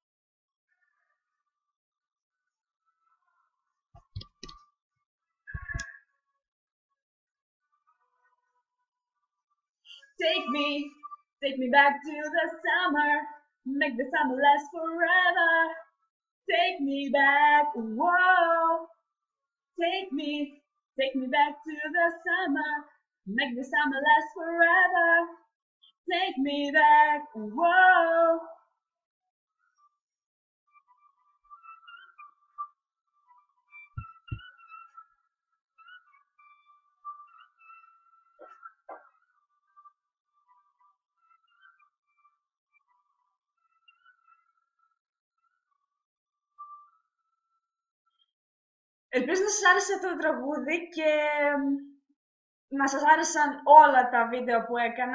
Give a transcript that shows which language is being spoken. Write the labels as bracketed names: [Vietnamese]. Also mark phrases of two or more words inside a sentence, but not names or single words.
[English] Take me back to the summer, make the summer last forever. Take me back, whoa. Take me back to the summer, make the summer last forever. Take me back, whoa. [Greek] Ελπίζω να σας άρεσε αυτό το τραγούδι και να σας άρεσαν όλα τα βίντεο που έκανα.